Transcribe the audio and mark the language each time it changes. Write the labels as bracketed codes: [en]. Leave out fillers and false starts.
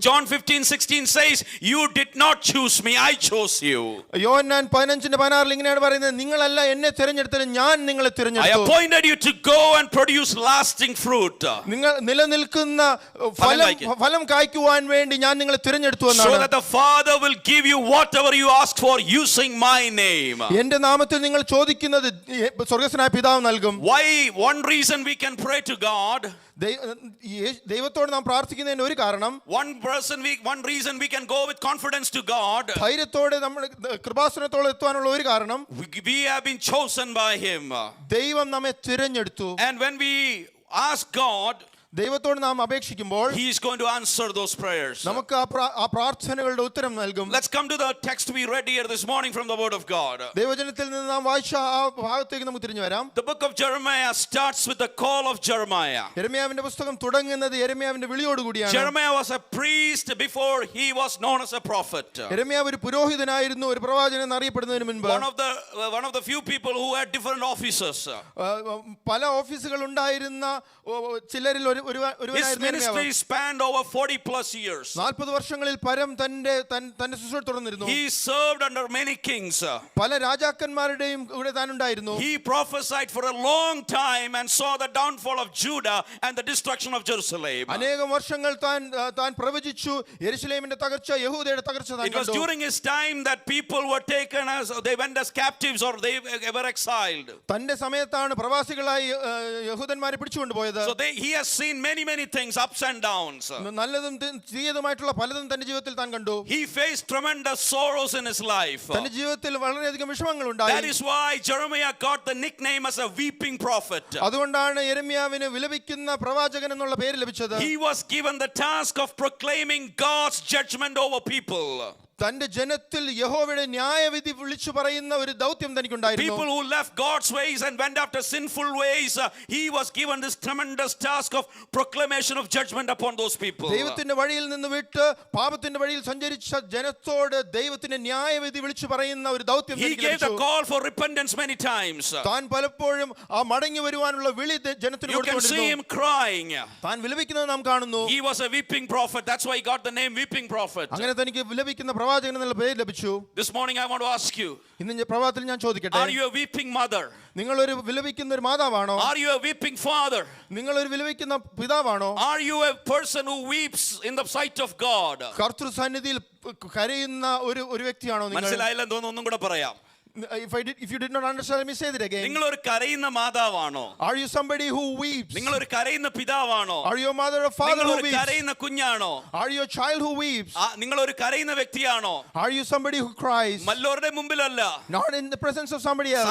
[en] John 15:16 says, you did not choose me, I chose you. [ml] യോഹന്നാൻ 15:16 ഇങ്ങനെയാണ് പറയുന്നത്, നിങ്ങളല്ല എന്നെ തിരഞ്ഞെടുത്തത്, ഞാൻ നിങ്ങളെ തിരഞ്ഞെടുത്തു. [en] I appointed you to go and produce lasting fruit. [ml] നിങ്ങൾ നിലനിൽക്കുന്ന ഫലം കായ്ക്കുവാൻ വേണ്ടി ഞാൻ നിങ്ങളെ തിരഞ്ഞെടുത്തു എന്നാണ്. [en] So that the Father will give you whatever you ask for using my name. [ml] എന്റെ നാമത്തിൽ നിങ്ങൾ ചോദിക്കുന്നത് സ്വർഗ്ഗസ്ഥനായ പിതാവ് നൽകും. [en] Why? One reason we can pray to God. [ml] ദൈവത്തോട് നാം പ്രാർത്ഥിക്കുന്നതിന്റെ ഒരു കാരണം, [en] one reason we can go with confidence to God. [ml] ധൈര്യത്തോടെ നമ്മുടെ കൃപാസനത്തോടെ എത്താനുള്ള ഒരു കാരണം, [en] we have been chosen by him. [ml] ദൈവം നമ്മെ തിരഞ്ഞെടുത്തു. [en] And when we ask God, [ml] ദൈവത്തോട് നാം അപേക്ഷിക്കുമ്പോൾ [en] he is going to answer those prayers. [ml] നമുക്ക് ആ പ്രാർത്ഥനകളുടെ ഉത്തരം നൽകും. [en] Let's come to the text we read here this morning from the word of God. [ml] ദൈവവചനത്തിൽ നിന്ന് നാം വായിച്ച ആ ഭാഗത്തേക്ക് നമുക്ക് തിരിഞ്ഞു വരാം. [en] The book of Jeremiah starts with the call of Jeremiah. [ml] യെരമ്യാവിന്റെ പുസ്തകം തുടങ്ങുന്നത് യെരമ്യാവിന്റെ വിളിയോട് കൂടിയാണ്. [en] Jeremiah was a priest before he was known as a prophet. [ml] യെരമ്യാവ് ഒരു പുരോഹിതനായിരുന്നു, ഒരു പ്രവാചകൻ എന്നറിയപ്പെടുന്നതിന് മുൻപ്. [en] One of the few people who had different offices. [ml] പല ഓഫീസുകൾ ഉണ്ടായിരുന്ന ചിലരിൽ [en] His ministry spanned over 40 plus years. [ml] 40 വർഷങ്ങളിൽ പരം തന്റെ ശുശ്രൂഷ തുടർന്നിരുന്നു. [en] He served under many kings. [ml] പല രാജാക്കന്മാരുടെയും കൂടെ താൻ ഉണ്ടായിരുന്നു. [en] He prophesied for a long time and saw the downfall of Judah and the destruction of Jerusalem. [ml] അനേകം വർഷങ്ങൾ താൻ പ്രവചിച്ചു, യെരുശലേമിന്റെ തകർച്ച, യഹൂദയുടെ തകർച്ച താൻ കണ്ടു. [en] It was during his time that people were taken as they went as captives or they were exiled. [ml] തന്റെ സമയത്താണ് പ്രവാസികളായി യഹൂദന്മാരെ പിടിച്ചുകൊണ്ടുപോയത്. [en] So he has seen seen many things, ups and downs. [ml] നല്ലതും തീയതുമായിട്ടുള്ള പലതും തന്റെ ജീവിതത്തിൽ താൻ കണ്ടു. [en] He faced tremendous sorrows in his life. [ml] തന്റെ ജീവിതത്തിൽ വളരെയധികം വിഷമങ്ങൾ ഉണ്ടായി. [en] That is why Jeremiah got the nickname as a weeping prophet. [ml] അതുകൊണ്ടാണ് യെരമ്യാവിന് വിലപിക്കുന്ന പ്രവാചകൻ എന്നുള്ള പേര് ലഭിച്ചത്. [en] He was given the task of proclaiming God's judgment over people. [ml] തന്റെ ജനത്തിൽ യഹോവയുടെ ന്യായവിധി വിളിച്ചു പറയുന്ന ഒരു ദൗത്യം തനിക്കുണ്ടായിരുന്നു. [en] People who left God's ways and went after sinful ways, he was given this tremendous task of proclamation of judgment upon those people. [ml] ദൈവത്തിന്റെ വഴിയിൽ നിന്ന് വിട്ട് പാപത്തിന്റെ വഴിയിൽ സഞ്ചരിച്ച ജനത്തോട് ദൈവത്തിന്റെ ന്യായവിധി വിളിച്ചു പറയുന്ന ഒരു ദൗത്യം [en] He gave the call for repentance many times. [ml] താൻ പലപ്പോഴും ആ മടങ്ങി വരുവാനുള്ള വിളി ജനത്തിന് [en] You can see him crying. [ml] താൻ വിലപിക്കുന്നത് നാം കാണുന്നു. [en] He was a weeping prophet. That's why he got the name weeping prophet. [ml] അങ്ങനെ തനിക്ക് വിലപിക്കുന്ന പ്രവാചകൻ എന്നുള്ള പേര് ലഭിച്ചു. [en] This morning I want to ask you, [ml] ഇന്ന് പ്രഭാതത്തിൽ ഞാൻ ചോദിക്കട്ടെ, [en] are you a weeping mother? [ml] നിങ്ങൾ ഒരു വിലപിക്കുന്ന ഒരു മാതാവാണോ? [en] Are you a weeping father? [ml] നിങ്ങൾ ഒരു വിലപിക്കുന്ന പിതാവാണോ? [en] Are you a person who weeps in the sight of God? [ml] കർത്തൃ സന്നിധിയിൽ കരയുന്ന ഒരു വ്യക്തിയാണോ നിങ്ങൾ? മനസ്സിലായില്ലെന്ന് തോന്നുന്നു, ഒന്നും കൂടെ പറയാം. [en] If you did not understand, let me say that again. [ml] നിങ്ങൾ ഒരു കരയുന്ന മാതാവാണോ? [en] Are you somebody who weeps? [ml] നിങ്ങൾ ഒരു കരയുന്ന പിതാവാണോ? [en] Are you a mother or father [ml] നിങ്ങൾ [en] who [ml] ഒരു [en] weeps? [ml] കരയുന്ന കുഞ്ഞാണോ? [en] Are you a child who weeps? [ml] നിങ്ങൾ ഒരു കരയുന്ന വ്യക്തിയാണോ? [en] Are you somebody who cries? [ml] മറ്റുള്ളവരുടെ മുമ്പിലല്ല, [en] Not in the presence of somebody else,